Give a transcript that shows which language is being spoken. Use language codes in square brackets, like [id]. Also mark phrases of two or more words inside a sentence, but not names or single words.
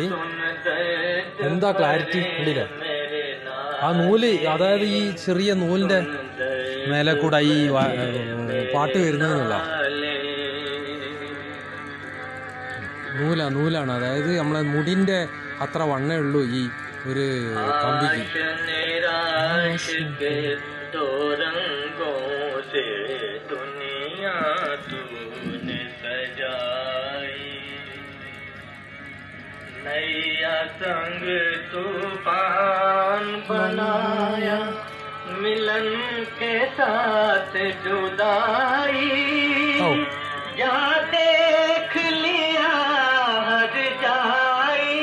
[ml] എന്താ ക്ലാരിറ്റി ഉണ്ടല്ലേ ആ നൂല്. അതായത് ഈ ചെറിയ നൂലിൻ്റെ മേലെ കൂടെ ഈ പാട്ട് വരുന്നതെന്നുള്ള നൂലാണ്. അതായത് നമ്മളെ മുടിൻ്റെ അത്ര വണ്ണേ ഉള്ളൂ ഈ ഒരു കമ്പിക്ക്. [hi] संग तूफान बनाया, मिलन के साथ जुदाई, जा देख लिया हर जाई।